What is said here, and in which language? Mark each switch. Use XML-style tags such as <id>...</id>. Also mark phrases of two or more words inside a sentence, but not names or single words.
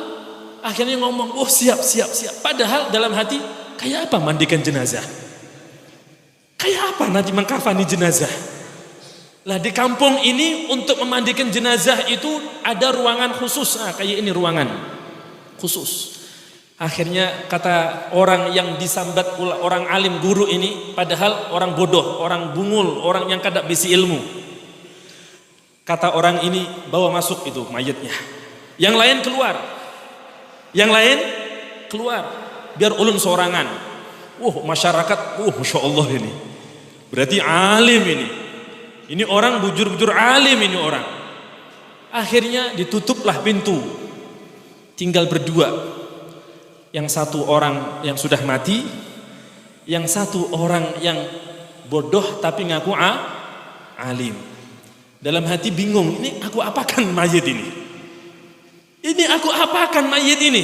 <id>Akhirnya ngomong, oh siap. Padahal dalam hati, kayak apa mandikan jenazah? Kayak apa nanti mengkafani jenazah? Lah di kampung ini untuk memandikan jenazah itu ada ruangan khusus. Nah, kayak ini ruangan khusus. Akhirnya kata orang yang disambat orang alim guru ini, padahal orang bodoh,</id> <bjn>orang bungul, orang yang kada bisi ilmu.</bjn> <id>Kata orang ini, bawa masuk itu mayatnya. Yang lain keluar.</id> <bjn>Biar ulun sorangan.</bjn> <id>Masyarakat,</id> <ar>ما شاء الله</ar> <id>ini. Berarti alim ini.</id> <bjn>Ini orang bujur-bujur alim ini orang.</bjn> <id>Akhirnya ditutuplah pintu. Tinggal berdua. Yang satu orang yang sudah mati, yang satu orang yang bodoh tapi ngaku alim. Dalam hati bingung, ini aku apakan mayit ini? Ini aku apakan mayit ini?</id>